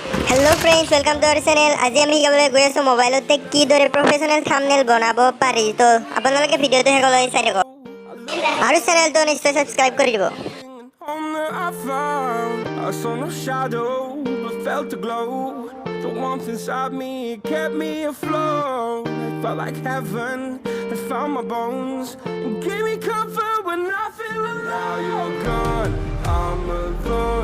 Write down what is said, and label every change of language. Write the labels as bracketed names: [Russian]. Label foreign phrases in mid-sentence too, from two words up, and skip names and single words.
[English] Hello friends welcome to our channel. [Assamese] আজি আমি শিকাবলৈ গৈ আছো মোবাইলতে কিদৰে [English] professional thumbnail [Assamese] বনাব পাৰি। তো আপোনালোকে ভিডিওটো শেষলৈ চাই থাকক আৰু চেনেলটো নিশ্চয় সাবস্ক্ৰাইব কৰি দিব। [English] I saw no shadow, but felt a glow. The warmth inside me kept me afloat. It felt like heaven had found my bones and gave me comfort when I feel alone. Now you're gone, I'm alone.